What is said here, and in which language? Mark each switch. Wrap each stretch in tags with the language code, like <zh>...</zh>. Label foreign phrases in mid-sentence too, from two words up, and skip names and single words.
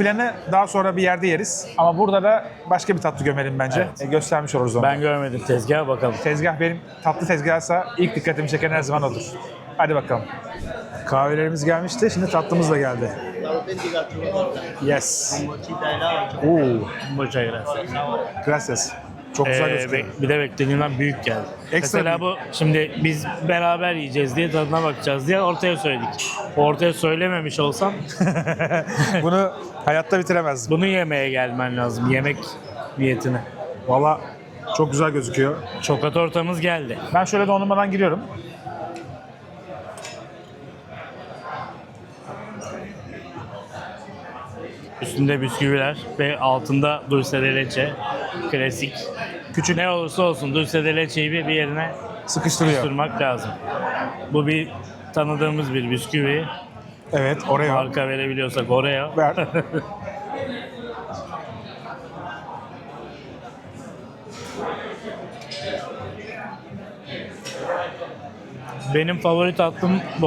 <tr>Flanı daha sonra bir yerde yeriz. Ama burada da başka bir tatlı gömelim bence. Evet. Göstermiş oluruz onu. Ben görmedim tezgaha, bakalım. Tezgah benim tatlı tezgahsa ilk dikkatimi çeken her zaman odur. Hadi bakalım. Kahvelerimiz gelmişti. Şimdi tatlımız da geldi.</tr> <en>Yes. Oo,</en> <es>Muchas gracias. gracias.</es> <tr>Çok güzel gözüküyor. Bir de beklediğimden büyük geldi. Ekstra Mesela bu şimdi biz beraber yiyeceğiz diye, tadına bakacağız diye ortaya söyledik. Ortaya söylememiş olsam Bunu hayatta bitiremezdim. bunu yemeye gelmen lazım, yemek niyetine. Valla çok güzel gözüküyor. Çokat ortamız geldi. Ben şöyle dondurmadan giriyorum. Üstünde bisküviler ve altında</tr> <es>dulce de leche.</es> <tr>Klasik. Küçük Ne olursa olsun</tr> <es>dulce de leche'yi</es> <tr>bir yerine sıkıştırıyor. tutturmak lazım. Bu bir tanıdığımız bir bisküvi. Evet, oraya Marka verebiliyorsak oraya. ver. Benim favori tatlım bu.</tr>